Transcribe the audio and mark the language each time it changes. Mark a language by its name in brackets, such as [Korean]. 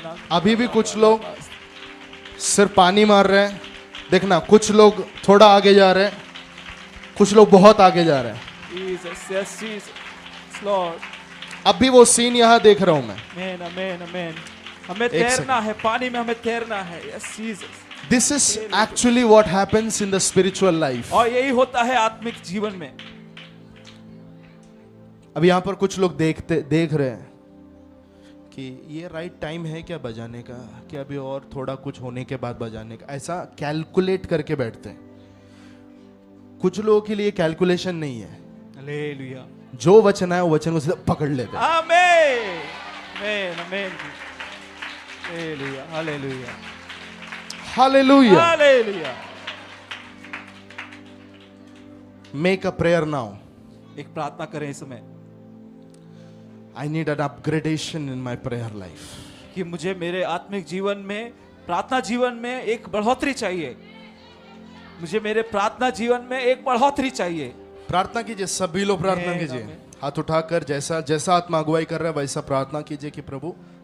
[Hindi] अभी भी कुछ लोग सिर्फ पानी मार रहे हैं, देखना कुछ लोग थोड़ा आगे जा रहे हैं, कुछ लोग बहुत आगे जा रहे हैं। [English] Jesus, yes, Jesus, Lord. [Hindi] अभी वो सीन यहाँ देख रहा हूं मैं। [English] Amen, amen, amen. [Hindi] हमें तैरना है, पानी में हमें तैरना है। [English] Yes, Jesus. This is actually what happens in the spiritual life. [Hindi] और यही होता है आत्मिक जीवन में। अब यहाँ पर कुछ लोग देख रहे हैं कि ये राइट टाइम है क्या बजाने का, कि अभी और थोड़ा कुछ होने के बाद बजाने का, ऐसा कैलकुलेट करके बैठते हैं। कुछ लोगों के लिए कैलकुलेशन नहीं है। हालेलुया। जो वचन है वो वचन को सीधा पकड़ लेते हैं। आमीन आमीन आमीन। Hallelujah hallelujah hallelujah. Hallelujah. [English] Make a prayer now. [Hindi] एक प्रार्थना करें इस समय [English] I need an upgradation in my prayer life. [Hindi] कि मुझे मेरे आत्मिक जीवन में, प्रार्थना जीवन में एक बढ़ोतरी चाहिए। मुझे मेरे प्रार्थना जीवन में एक बढ़ोतरी चाहिए। प्रार्थना कीजिए, सभी लोग प्रार्थना कीजिए, हाथ उठाकर जैसा जैसा आत्मा अगुवाई कर रहा है वैसा प्रार्थना कीजिए कि प्रभु